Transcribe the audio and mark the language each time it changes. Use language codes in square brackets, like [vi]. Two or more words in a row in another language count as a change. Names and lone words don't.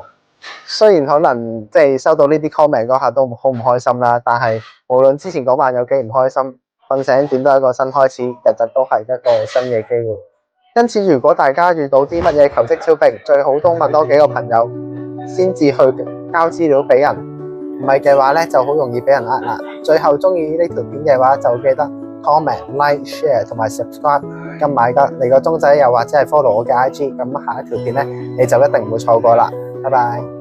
[yue] 雖然可能即係收到呢啲 comment 嗰下都好唔開心啦，但係無論之前嗰晚有幾唔開心，瞓醒點都係一個新開始，日日都係一個新嘅機會。因此，如果大家遇到啲乜嘢求職招聘，最好都問多幾個朋友先至去交資料俾人，唔係嘅話咧就好容易俾人呃啦。最後中意呢條片嘅話，就記得 [en] comment、like、share [yue] 同埋 subscribe。撳埋你個鐘仔，又或者係 follow 我嘅 IG，咁下一條片咧你就一定唔會錯過啦。拜拜。